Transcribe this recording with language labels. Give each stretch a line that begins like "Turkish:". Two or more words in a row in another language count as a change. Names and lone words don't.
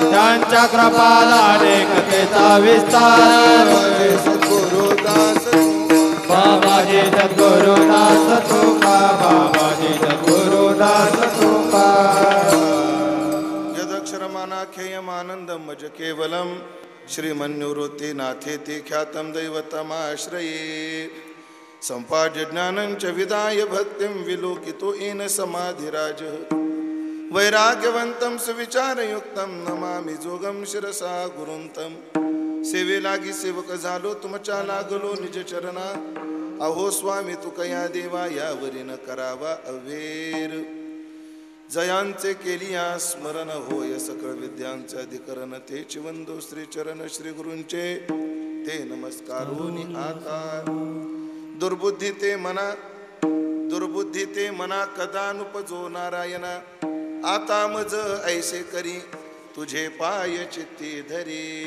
Marathi: त्यांच्या कृपादाने कथेचा विस्तार सद्गुरुदास बाबाजी सद्गुरुदास तुका बाबाजी सद्गुरुदास तुका.
Sanskrit: यदक्षरमानाख्ययमानन्दं मज केवलम् श्रीमन्निवृत्ति नाथेति ख्यातं दैवतमाश्रये. सम्पाद्य ज्ञानं च विदाय भक्तिं विलोकितो येन समाधिराजः. वैराग्यवन्तं सुविचारयुक्तं नमामि जोगं शिरसा गुरुं तं.
Marathi: सेवे लागी सेवक झालो तुमच्या लागलो निज चरणा. अहो स्वामी तुकया देवा यावरी न करावा अवेर. जयांचे केलिया स्मरण होय सकळ विद्यांचे अधिकरण तेच वंदो श्री चरण श्री गुरूंचे ते नमस्कारून आता दुर्बुद्धी ते मना कदा नुपजो नारायणा आता मज ऐसे करी तुझे पाय चित्ती धरी.